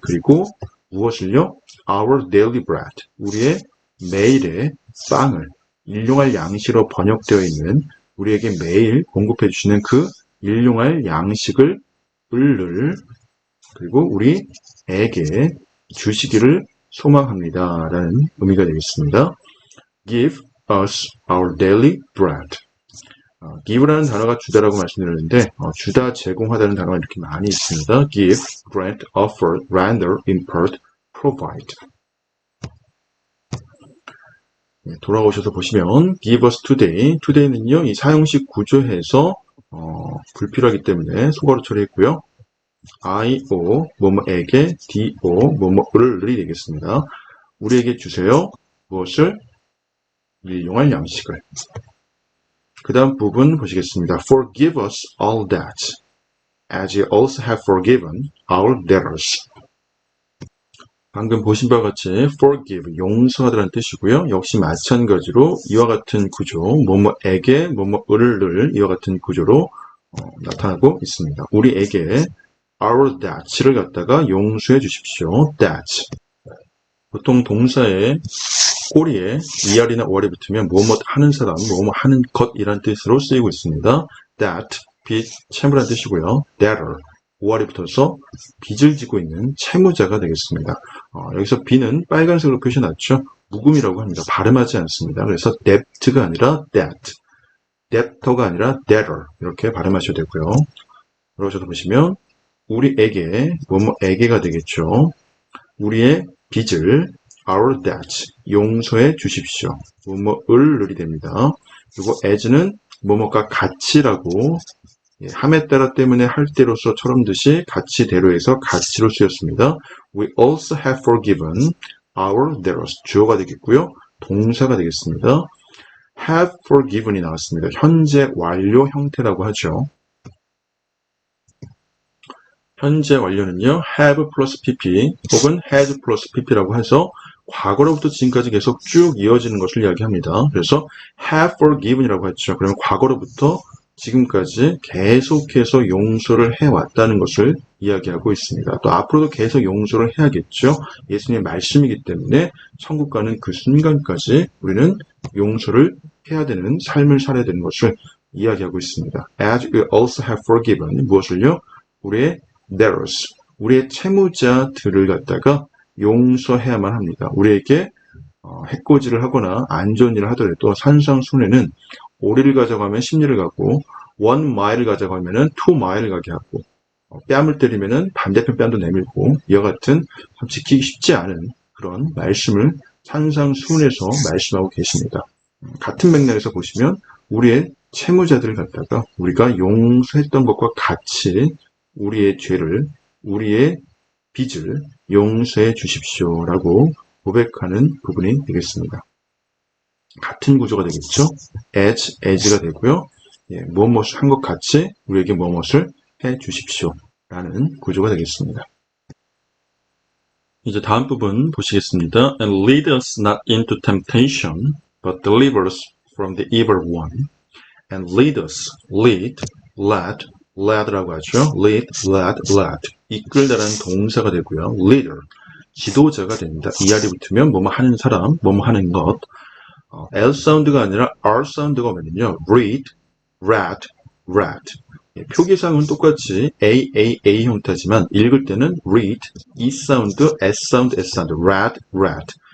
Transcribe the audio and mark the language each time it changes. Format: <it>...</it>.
<ko>그리고 무엇을요?</ko> <en>Our daily bread,</en> <ko>우리의 매일의 빵을 일용할 양식으로 번역되어 있는 우리에게 매일 공급해 주시는 그 일용할 양식을 을을 그리고 우리에게 주시기를 소망합니다. 라는 의미가 되겠습니다.</ko> <en>Give us our daily bread.</en> <ko>give라는 단어가 주다라고 말씀드렸는데 주다, 제공하다는 단어가 이렇게 많이 있습니다.</ko> <en>give, grant, offer, render, impart, provide.</en> <ko>돌아오셔서 보시면</ko> <en>give us today,</en> <ko>today는요 이 사형식 구조에서 불필요하기 때문에 소괄호 처리했고요. IO, 뭐뭐에게, DO, 뭐뭐을이 되겠습니다. 우리에게 주세요. 무엇을? 일용할 양식을. 그 다음 부분 보시겠습니다.</ko> <en>Forgive us all that, as you also have forgiven our debtors.</en> <ko>방금 보신 바와 같이 forgive, 용서하다는 뜻이고요. 역시 마찬가지로 이와 같은 구조, 뭐뭐에게, 뭐뭐을을 이와 같은 구조로 나타나고 있습니다. 우리에게 our debts를 갖다가 용서해 주십시오. debt. 보통 동사의 꼬리에 ER이나 OR이 붙으면 뭐뭐 하는 사람, 뭐뭐 하는 것이란 뜻으로 쓰이고 있습니다. that, 빚, 채무란 뜻이고요. debtor, OR이 붙어서 빚을 지고 있는 채무자가 되겠습니다. 여기서 B는 빨간색으로 표시해놨죠. 묵음이라고 합니다. 발음하지 않습니다. 그래서 debt가 아니라 debt, debtor가 아니라 debtor 이렇게 발음하셔도 되고요. 그러셔도 보시면 우리에게, 뭐뭐에게가 되겠죠. 우리의 빚을</ko> <en>our debt,</en> <ko>용서해 주십시오. 뭐뭐을 르이 됩니다. 그리고 as는 뭐뭐가 같이라고 함에 따라 때문에 할 때로서처럼 듯이 가치대로에서 가치로 쓰였습니다.</ko> <en>We also have forgiven our debtors.</en> <ko>주어가 되겠고요. 동사가 되겠습니다. have forgiven이 나왔습니다. 현재 완료 형태라고 하죠. 현재 완료는요. have 플러스 pp 혹은 has 플러스 pp라고 해서 과거로부터 지금까지 계속 쭉 이어지는 것을 이야기합니다. 그래서 have forgiven이라고 했죠. 그러면 과거로부터 지금까지 계속해서 용서를 해왔다는 것을 이야기하고 있습니다. 또 앞으로도 계속 용서를 해야겠죠. 예수님의 말씀이기 때문에 천국 가는 그 순간까지 우리는 용서를 해야 되는 삶을 살아야 되는 것을 이야기하고 있습니다.</ko> <en>As we also have forgiven</en> <ko>무엇을요? 우리의 debtors, 우리의 채무자들을 갖다가 용서해야만 합니다. 우리에게 해코지를 하거나 안 좋은 일을 하더라도 산상순례는 오리를 가져가면 10리를 가고 1마일을 가져가면 2마일을 가게 하고 뺨을 때리면 반대편 뺨도 내밀고 이와 같은 참 지키기 쉽지 않은 그런 말씀을 산상순에서 말씀하고 계십니다. 같은 맥락에서 보시면 우리의 채무자들을 갖다가 우리가 용서했던 것과 같이 우리의 죄를, 우리의 빚을 용서해 주십시오라고 고백하는 부분이 되겠습니다. 같은 구조가 되겠죠. as가 되고요. 무엇을 한 것 같이 우리에게 무엇을 해 주십시오라는 구조가 되겠습니다. 이제 다음 부분 보시겠습니다.</ko> <en>And lead us not into temptation, but deliver us from the evil one. And lead us, lead, led라고 하죠. lead, led.</en> <ko>이끌다라는 동사가 되고요. leader, 지도자가 됩니다. ER이 붙으면 뭐뭐 하는 사람, 뭐뭐 하는 것. L 사운드가 아니라 R 사운드가 오면요.</ko> <en>read, read.</en> <ko>표기상은 똑같이 A 형태지만 읽을 때는 read, E 사운드, S 사운드, read.</ko>